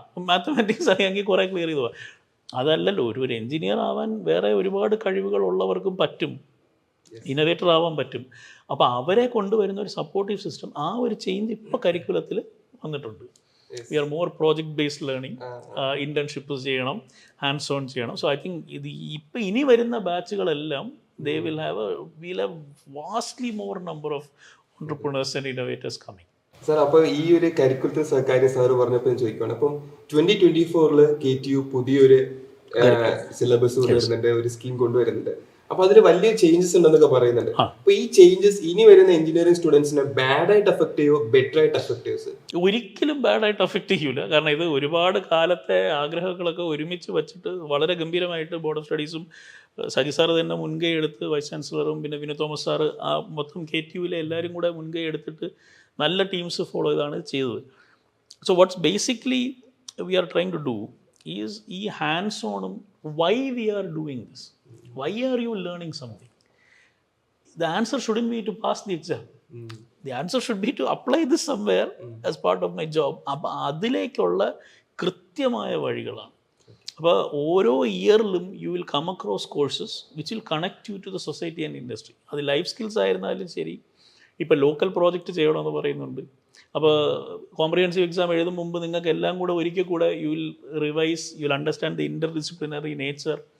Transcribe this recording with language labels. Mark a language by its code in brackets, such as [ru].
[ml] Mathematics അറിയാമെങ്കിൽ കുറേ clear ചെയ്ത് പോകാം. അതല്ലല്ലോ, ഒരു എൻജിനീയർ ആവാൻ വേറെ ഒരുപാട് കഴിവുകൾ ഉള്ളവർക്കും പറ്റും, ഇന്നോവേറ്റർ ആവാൻ പറ്റും. അപ്പോൾ അവരെ കൊണ്ടുവരുന്ന ഒരു സപ്പോർട്ടീവ് സിസ്റ്റം, ആ ഒരു ചേഞ്ച് ഇപ്പോൾ കരിക്കുലത്തിൽ വന്നിട്ടുണ്ട്. [en] we are more project based learning, internship [ml] ചെയ്യണം, [en] Hands on ചെയ്യണം. So I think [ml] ഇത് ഇപ്പോൾ ഇനി വരുന്ന ബാച്ചുകളെല്ലാം [en] we'll have vastly more number of entrepreneurs and innovators coming. [ml] Sir, അപ്പോൾ ഈ ഒരു കരിക്കുലത്തെ കാര്യം സാറ് പറഞ്ഞപ്പോൾ ചോദിക്കുകയാണ്. അപ്പം 2024 KTU പുതിയൊരു സിലബസ് കൊണ്ടുവരുന്നുണ്ട്, ഒരു സ്കീം കൊണ്ടുവരുന്നുണ്ട്. അപ്പൊ അതിൽ വലിയ ചേഞ്ചസ് ഉണ്ടെന്നൊക്കെ പറയുന്നുണ്ട്. അപ്പൊ ഈ ചേഞ്ചസ് ഇനി വരുന്ന എഞ്ചിനീയറിംഗ് സ്റ്റുഡൻസിനെ ബാഡ് ആയിട്ട് അഫക്ട് ചെയ്യുമോ, ബെറ്റർ ആയിട്ട് അഫക്ട് ചെയ്യുമോ? ഒരിക്കലും ബാഡായിട്ട് അഫക്റ്റ് ചെയ്യൂല. കാരണം ഇത് ഒരുപാട് കാലത്തെ ആഗ്രഹങ്ങളൊക്കെ ഒരുമിച്ച് വെച്ചിട്ട് വളരെ ഗംഭീരമായിട്ട് ബോർഡ് ഓഫ് സ്റ്റഡീസും സജി സാറ് തന്നെ മുൻകൈ എടുത്ത്, വൈസ് ചാൻസലറും പിന്നെ വിനോദ് തോമസ് സാറ്, ആ മൊത്തം KTUവിലെ എല്ലാവരും കൂടെ മുൻകൈ എടുത്തിട്ട് നല്ല ടീംസ് ഫോളോ ചെയ്താണ് ചെയ്തത്. [en] so what's basically we are trying to do is [ml] ഈ hands ഓണും [en] Why we are doing this, why are you learning something? The answer shouldn't be to pass the exam. The answer should be to apply this somewhere as part of my job. [ml] അപ്പോൾ അതിലേക്കുള്ള കൃത്യമായ വഴികളാണ്. അപ്പോൾ ഓരോ ഇയറിലും [en] You will come across courses which will connect you to the society and industry. [ml] അത് life skills ആയിരുന്നാലും ശരി. ഇപ്പോൾ ലോക്കൽ പ്രോജക്റ്റ് ചെയ്യണമെന്ന് പറയുന്നുണ്ട്. അപ്പോൾ കോംപ്രിഹെൻസീവ് എക്സാം എഴുതും മുമ്പ് നിങ്ങൾക്ക് എല്ലാം കൂടെ ഒരിക്കൽ കൂടെ [en] You will revise, you will understand the interdisciplinary nature.